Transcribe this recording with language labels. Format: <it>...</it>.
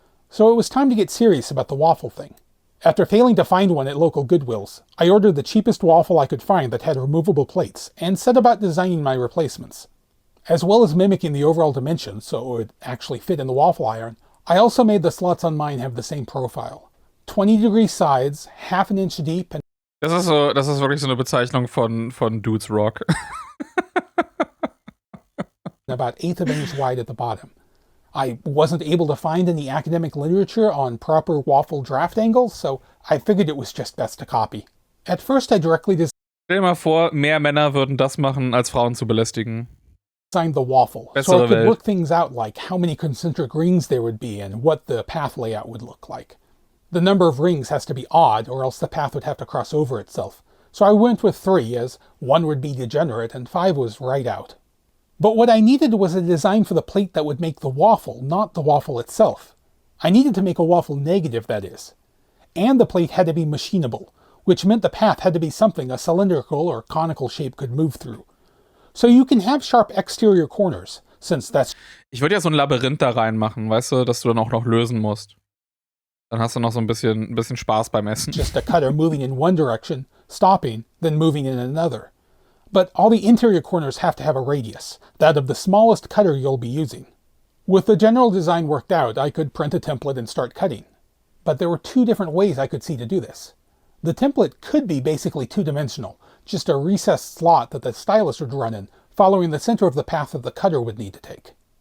<en>So it was time to get serious about the waffle thing. After failing to find one at local Goodwills, I ordered the cheapest waffle I could find that had removable plates, and set about designing my replacements. As well as mimicking the overall dimensions so it would actually fit in the waffle iron, I also made the slots on mine have the same profile. 20-degree sides, half an inch deep, and</en> <de>Das ist wirklich so eine Bezeichnung von</de> <en>Dudes Rock. about 1/8 of an inch wide at the bottom. I wasn't able to find any academic literature on proper waffle draft angles, so I figured it was just best to copy. At first I directly</en> <de>Stell dir mal vor, mehr Männer würden das machen, als Frauen zu belästigen.</de> <en>designed the waffle, so</en> <de>Bessere</de> <en>I could</en> <de>Welt.</de> <en>work things out like how many concentric rings there would be and what the path layout would look like. The number of rings has to be odd or else the path would have to cross over itself, so I went with 3 as 1 would be degenerate and 5 was right out. But what I needed was a design for the plate that would make the waffle, not the waffle itself. I needed to make a waffle negative, that is. And the plate had to be machinable, which meant the path had to be something a cylindrical or conical shape could move through. So you can have sharp exterior corners, since that's</en> <de>Ich würde ja so ein Labyrinth da reinmachen, weißt du, dass du dann auch noch lösen musst. Dann hast du noch so ein bisschen Spaß beim Essen.</de> <en>just a cutter moving in one direction, stopping, then moving in another. But all the interior corners have to have a radius, that of the smallest cutter you'll be using. With the general design worked out, I could print a template and start cutting. But there were 2 different ways I could see to do this. The template could be basically 2-dimensional, just a recessed slot that the stylus would run in, following the center of the path that the cutter would need to take.</en>